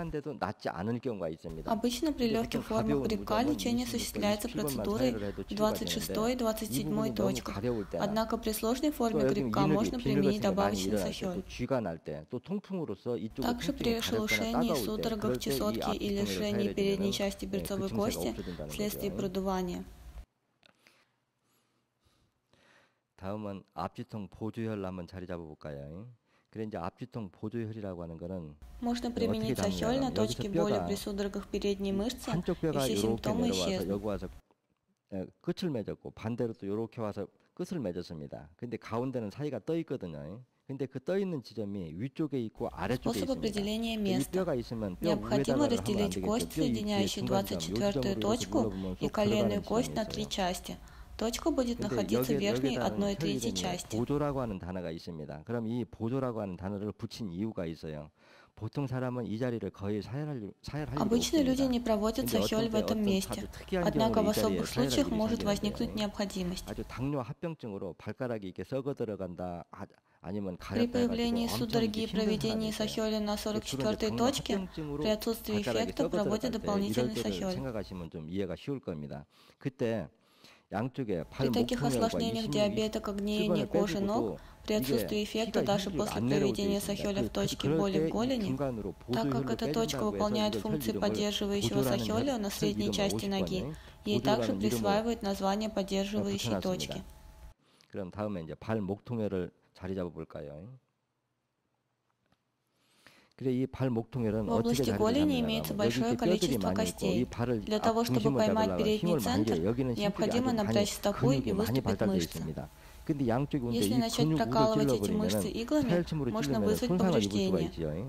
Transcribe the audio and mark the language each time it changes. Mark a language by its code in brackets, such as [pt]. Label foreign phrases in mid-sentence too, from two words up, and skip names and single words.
[ru] Обычно при легких формах грибка лечение осуществляется процедурой в 26 и 27 точках. Однако при сложной форме грибка можно применить добавочный сохёль. Также при шелушении, судорогах, чесотке или жжении передней части берцовой кости вследствие продувания. [ko] 다음은 앞뒤통 보조혈 한번 자리 잡아볼까요? 그래 이제 앞뒤통 보조혈이라고 하는 거는 [ru] можно применить сохёль на точке боли при судорогах передней мышцы, и все симптомы исчезнут. [ko] 여기 와서 끝을 맺었고 반대로 또 이렇게 와서 끝을 맺었습니다. 근데 가운데는 사이가 떠 있거든요. 근데 그 떠 있는 지점이 위쪽에 있고 아래쪽에 있습니다. [ru] определения места. Необходимо разделить кость, соединяющую 24-ю точку и коленную кость на 3 части. Точка будет находиться в верхней 1/3 части. [ko] 보조라고 하는 단어가 있습니다. 그럼 이 보조라고 하는 단어를 붙인 이유가 있어요. 보통 사람은 이 자리를 거의 사혈할 [ru] Обычно люди не проводят сохёль в этом месте. Однако в особых случаях может возникнуть необходимость. [ko] 아주 당뇨 합병증으로 발가락이 이렇게 썩어 들어간다. [ru] При появлении судороги и проведении сохёля на 44-й точке, при отсутствии эффекта проводят дополнительный сохёль. [ko] 생각하시면 좀 이해가 쉬울 겁니다. 그때 [ru] При таких осложнениях диабета, как гниение кожи ног, при отсутствии эффекта даже после проведения сохёля в точке боли в голени, так как эта точка выполняет функции поддерживающего сохёля на средней части ноги, ей также присваивают название поддерживающей точки. [ko] 그럼 다음에 이제 발목통혈을 자리 잡아볼까요? [ru] В области голени имеется большое количество костей. Для того, чтобы поймать передний центр, необходимо напрячь стопу и выступить мышцы. Если начать прокалывать эти мышцы иглами, можно вызвать повреждение.